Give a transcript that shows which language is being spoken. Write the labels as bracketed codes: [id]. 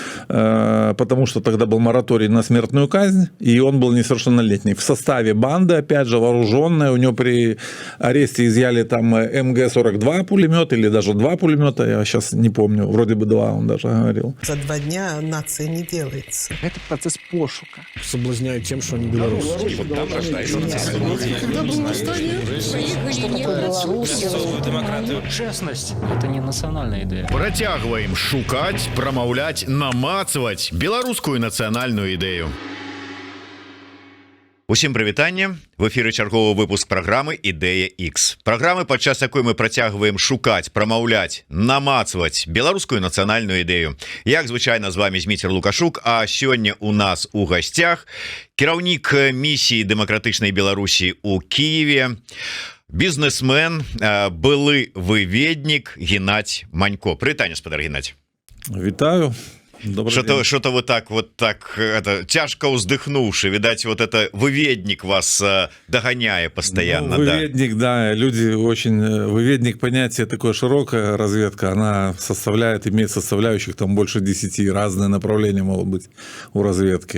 [ru] потому что тогда был мораторий на смертную казнь, и он был несовершеннолетний. В составе банды, опять же, вооруженная, у него при аресте изъяли там МГ-42 пулемет или даже 2 пулемета, я сейчас не помню, вроде бы 2, он даже говорил. За 2 дня нация не делается. Это процесс пошука. Соблазняют тем, что они белорусы. Когда было восстание, Честность – это не национальная идея. [be] Працягваем шукаць, прамаўляць, намацваць беларускую нацыянальную ідэю. Усім прывітанне. В эфіры чарговы выпуск праграмы Ідэя X. Праграмы, падчас якой мы працягваем шукаць, прамаўляць, намацваць беларускую нацыянальную ідэю. Як звычайна, з вами Зміцер Лукашук, а сёння у нас у гасцях кіраўнік місіі дэмакратычнай Беларусі у Кіеве, бізнесмен, былы выведнік Геннадзь Манько. Прывітанне, спадар Геннадзь. Вітаю. [ru] Что-то вот так это тяжко уздыхнувши, видать, вот это выведник вас догоняет постоянно. Ну, выведник, да, люди очень... Выведник понятие такое широкая разведка, она имеет составляющих там больше 10, разные направления могут быть у разведки.